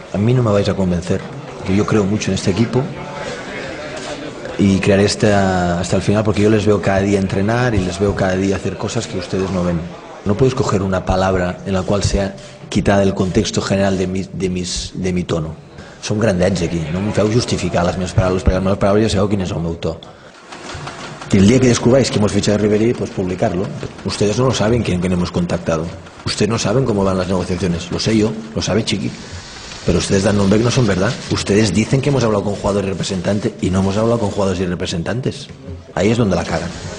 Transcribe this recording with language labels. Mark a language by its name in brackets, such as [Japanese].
[Spanish] A mí no me vais a convencer, que yo creo mucho en este equipo y crearé hasta el final, porque yo les veo cada día entrenar y les veo cada día hacer cosas que ustedes no ven. No puedo escoger una palabra en la cual sea quitada del contexto general de mi tono. [Catalan] Som grandets aquí, no em feu justificar les meves paraules, perquè les meves paraules ja sabeu quin és el meu to. [Spanish] Y el día que descubráis que hemos fichado a Ribéry, pues publicarlo. Ustedes no lo saben quién hemos contactado. Ustedes no saben cómo van las negociaciones. Lo sé yo, lo sabe Chiqui. Pero ustedes dan nombre que no son verdad. Ustedes dicen que hemos hablado con jugadores y representantes y no hemos hablado con jugadores y representantes. Ahí es donde la cagan.